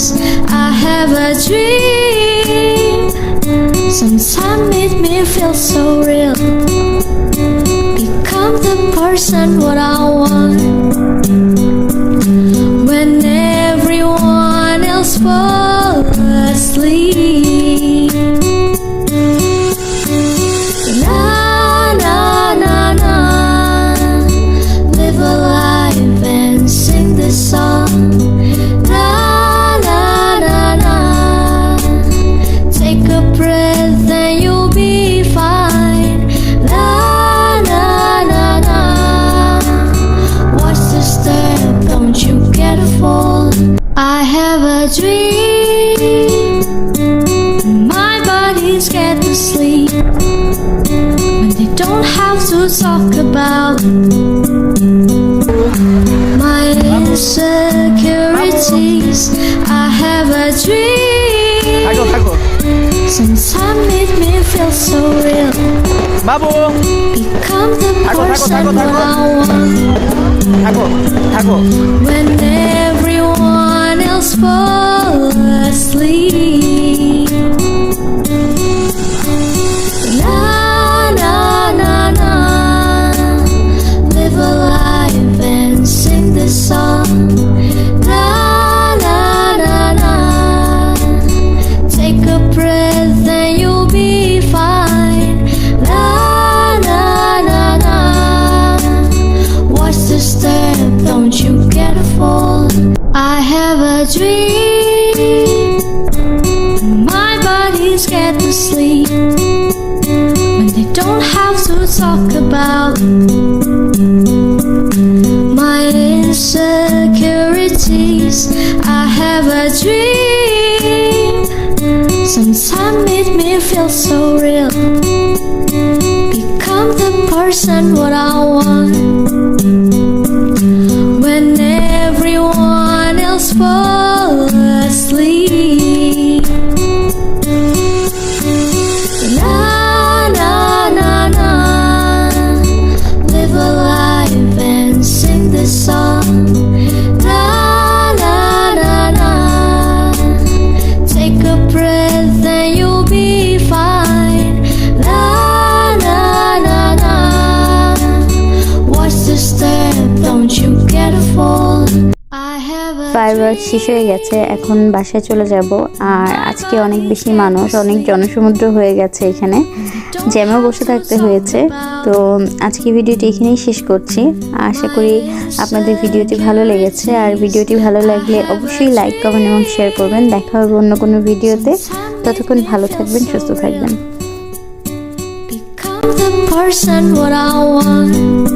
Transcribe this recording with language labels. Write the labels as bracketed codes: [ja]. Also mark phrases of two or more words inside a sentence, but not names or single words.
[en] I have a dream. Sometimes it me feel so real. Become the person what I want when everyone else falls asleep. Na na na na, live a life and sing this song. Na na na na, take a breath and you'll be fine. Na na na na, watch the step, don't you get a fall. I have a dream. My body's scared to sleep when they don't have to talk about my insecurities. I have a dream. Tago. Sometimes it me feel so real. Babu. Become the Tago. person what I want Tago. when everyone else falls asleep. Na na na na, live a life and sing this song. Na na na na, take a breath and you'll be fine. Na na na na, watch the step, don't you get a fall. I have a dream. My body's scared to sleep when they don't have to talk about my insecurities. I have a dream. Sometimes it me feel so real. Become the person what I want when everyone else falls asleep. Na na na na, live a life and sing this song. Na na na na, take a breath and you'll be fine. Na na na na, watch the step, don't you get a fall. I have a [bn] ফায়ারওয়ার্ক শেষ হয়ে গেছে, এখন বাসায় চলে যাব। আর আজকে অনেক বেশি মানুষ, অনেক জনসমুদ্র হয়ে গেছে, এখানে জ্যামেও বসে থাকতে হয়েছে। তো আজকে ভিডিওটি এখানেই শেষ করছি। আশা করি আপনাদের ভিডিওটি ভালো লেগেছে। আর ভিডিওটি ভালো লাগলে অবশ্যই [en] like, comment [bn] এবং শেয়ার করবেন। দেখা হবে অন্য কোনো ভিডিওতে। ততক্ষণ ভালো থাকবেন, সুস্থ থাকবেন। [en] become the person what I want